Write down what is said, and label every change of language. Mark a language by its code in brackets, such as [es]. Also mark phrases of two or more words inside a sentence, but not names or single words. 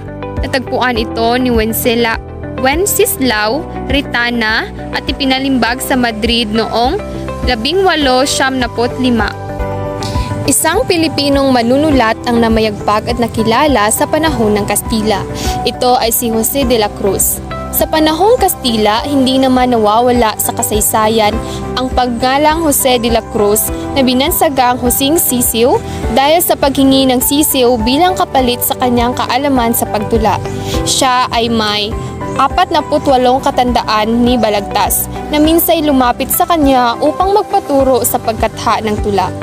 [tl] Natagpuan ito ni Wenceslao Ritana at ipinalimbag sa Madrid noong 1895. Isang Pilipinong manunulat ang namayagpag at nakilala sa panahon ng Kastila. Ito ay si Jose de la Cruz. Sa panahong Kastila, hindi naman nawawala sa kasaysayan ang pagngalang Jose de la Cruz na binansagang Joseng Sisiw dahil sa paghingi ng sisiw bilang kapalit sa kanyang kaalaman sa pagtula. Siya ay may 48 katandaan ni Balagtas na minsay lumapit sa kanya upang magpaturo sa pagkatha ng tula.